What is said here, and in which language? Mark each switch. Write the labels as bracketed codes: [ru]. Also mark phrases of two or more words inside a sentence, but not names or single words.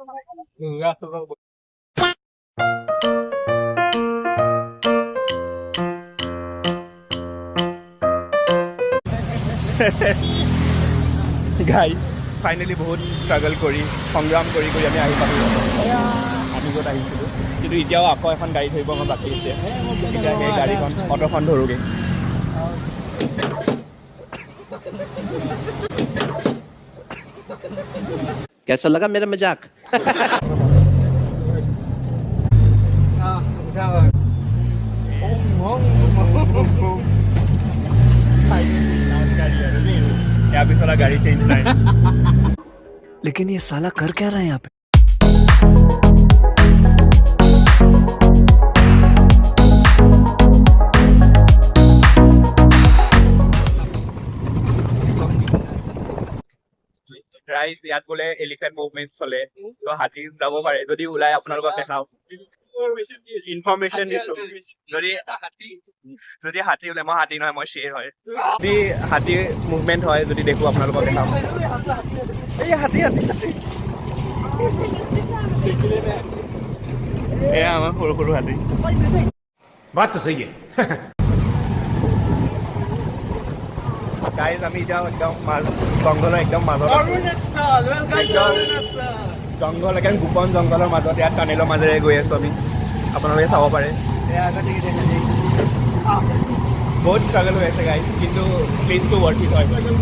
[en] guys finally [as] বহুত ষ্ট্ৰাগল কৰি সংগ্ৰাম কৰি আমি আহি পালোঁ আমি য'ত আহিছিলোঁ কিন্তু এতিয়াও আকৌ এখন গাড়ী ধৰিব আমাৰ বাকী আছে এতিয়া সেই গাড়ীখন অটোখন ধৰোগৈ [hi] कैसा लगा मेरा मजाक अभी थोड़ा गाड़ी चेंज नहीं लेकिन ये साला कर क्या रहा है यहाँ पे [as] ৰাইজ ইয়াত বোলে [en] elephant movement [as] চলে তো হাতী যাব পাৰে যদি ওলাই আপোনালোকক দেখাওঁ ইনফৰমেশ্যন দিছোঁ যদি হাতী ওলাই মই হাতী নহয় মই শ্বেৰ হয় যদি হাতী মুভমেণ্ট হয় যদি দেখোঁ আপোনালোকক দেখাম এই হাতী হাতী হাতী এয়া আমাৰ সৰু সৰু হাতী [hi] बात तो सही है [as] গাইজ আমি এতিয়া একদম জংঘলৰ একদম মাজত জংঘল একদম গোপন জংঘলৰ মাজত ইয়াত টানেলৰ মাজেৰে গৈ আছোঁ আমি আপোনালোকে চাব পাৰে বহুত ষ্ট্ৰাগল হৈ আছে গাইজ কিন্তু প্লেচটো [en] worth it [as] হয়